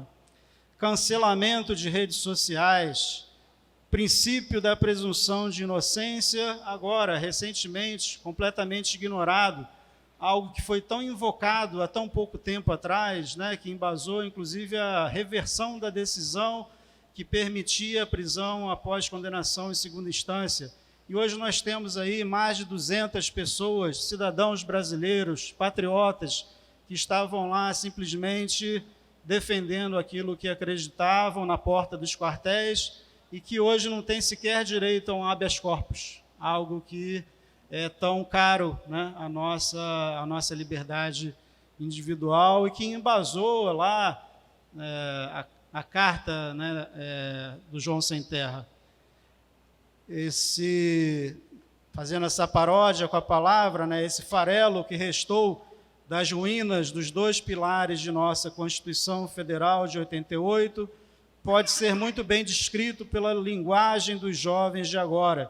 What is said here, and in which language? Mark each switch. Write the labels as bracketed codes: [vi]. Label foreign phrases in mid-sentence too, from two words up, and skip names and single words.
[pt] Cancelamento de redes sociais, princípio da presunção de inocência, agora, recentemente, completamente ignorado, algo que foi tão invocado há tão pouco tempo atrás, né, que embasou, inclusive, a reversão da decisão que permitia a prisão após condenação em segunda instância. E hoje nós temos aí mais de 200 pessoas, cidadãos brasileiros, patriotas, que estavam lá simplesmente defendendo aquilo que acreditavam na porta dos quartéis e que hoje não têm sequer direito a um [la] habeas corpus, [pt] algo que é tão caro, né, a nossa liberdade individual e que embasou lá a carta, né, do João Sem Terra. Fazendo essa paródia com a palavra, né, esse farelo que restou das ruínas dos dois pilares de nossa Constituição Federal de 88, pode ser muito bem descrito pela linguagem dos jovens de agora.